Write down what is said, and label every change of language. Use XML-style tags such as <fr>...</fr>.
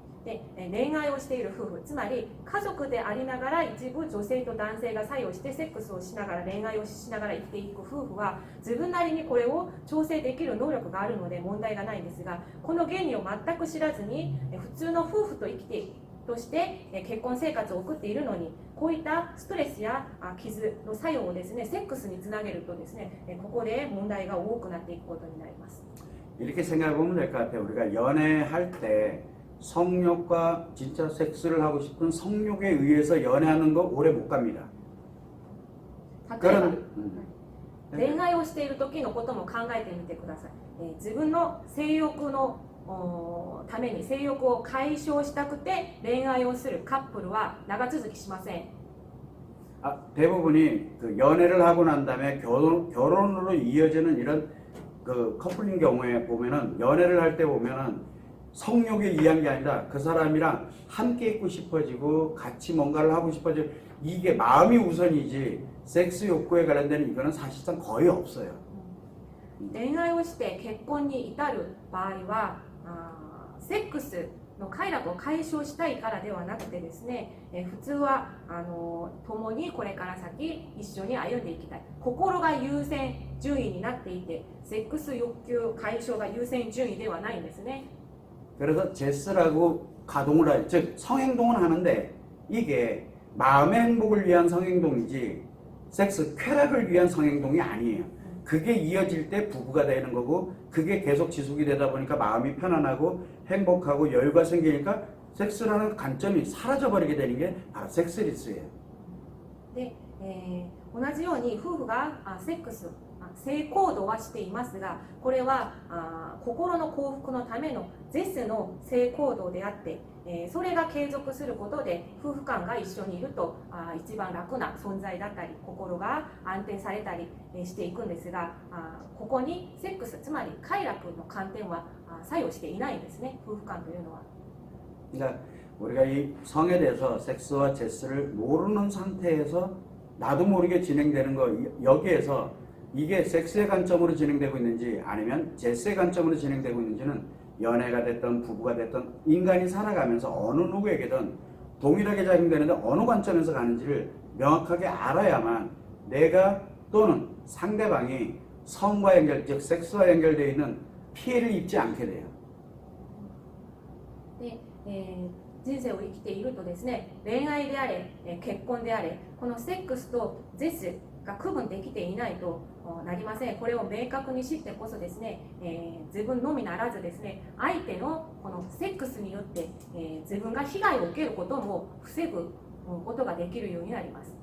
<ja>で、恋愛をしている夫婦、つまり家族でありながら一部女性と男性が作用してセックスをしながら恋愛をしながら生きていく夫婦は自分なりにこれを調整できる能力があるので問題がないんですが、この原理を全く知らずに普通の夫婦と生きてとして結婚生活を送っているのに、こういったストレスや傷の作用をですねセックスにつなげるとですね、ここで問題が多くなっていくことになります。</ja> <ko>이렇게 생각해 보면 될 것 같아요. 우리가 연애할 때 성욕과 진짜 섹스를 하고 싶은 성욕에 의해서 연애하는 거 오래 못 갑니다.</ko> <ja>例えば恋愛をしている時のことも考えてみてください。自分の性欲のために性欲を解消したくて恋愛をするカップルは長続きしません。</ja> <ko>대부분이 그 연애를 하고 난 다음에 결혼으로 이어지는 이런 그 커플인 경우에 보면은 연애를 할 때 보면은 성욕에 의한 게 아니라 그 사람이랑 함께 있고 싶어지고 같이 뭔가를 하고 싶어지고 이게 마음이 우선이지 섹스 욕구에 관련된 이거는 사실상 거의 없어요.</ko> <ja>恋愛をして結婚に至る場合はセックスの快楽を解消したいからではなくてですね、普通は共にこれから先一緒に歩んでいきたい、心が優先順位になっていてセックス欲求解消が優先順位ではないんですね。</ja> <ko>그래서 제스라고 가동을 하죠. 즉 성행동은 하는데 이게 마음의 행복을 위한 성행동이지 섹스 쾌락을 위한 성행동이 아니에요. 그게 이어질 때 부부가 되는 거고 그게 계속 지속이 되다 보니까 마음이 편안하고 행복하고 여유가 생기니까 섹스라는 관점이 사라져버리게 되는 게 바로 섹스리스예요.</ko> <ja>で、同じように夫婦がセックス性行動はしていますが、これは心の幸福のためのゼスの性行動であって、それが継続することで夫婦間が一緒にいると一番楽な存在だったり心が安定されたりしていくんですが、ここにセックスつまり快楽の観点は作用していないんですね、夫婦間というのは。</ja> <ko>그러니까 우리가 이 성에 대해서 섹스와 제스를 모르는 상태에서 나도 모르게 진행되는 거 여기에서 이게 섹스의 관점으로 진행되고 있는지 아니면 제스의 관점으로 진행되고 있는지는 연애가 됐든 부부가 됐든 인간이 살아가면서 어느 누구에게든 동일하게 작용되는데 어느 관점에서 가는지를 명확하게 알아야만 내가 또는 상대방이 성과 연결, 즉 섹스와 연결되어 있는 피해를 입지 않게 돼요.</ko> <ja>で人生を生きているとですね、恋愛であれ結婚であれこのセックスとゼスが区分できていないとなりません。これを明確に知ってこそですね、自分のみならずですね、相手のこのセックスによって、自分が被害を受けることも防ぐことができるようになります。</ja>